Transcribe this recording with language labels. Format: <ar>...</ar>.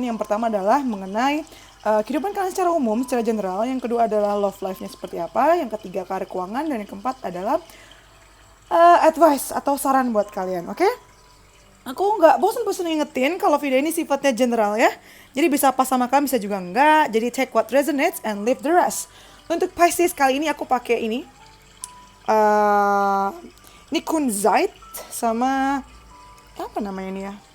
<id>Yang pertama adalah mengenai kehidupan kalian secara umum, secara general. Yang kedua adalah</id> <en>love life-</en> <id>nya seperti apa. Yang ketiga karir keuangan. Dan yang keempat adalah</id> <en>advice</en> <id>atau saran buat kalian, oke? Aku nggak bosan-bosan ngingetin kalau video ini sifatnya general ya. Jadi bisa pas sama kalian, bisa juga enggak. Jadi</id> <en>take what resonates and leave the rest.</en> <id>Untuk Pisces kali ini aku pakai ini. eh ini kunzite sama apa namanya ini ya?</id>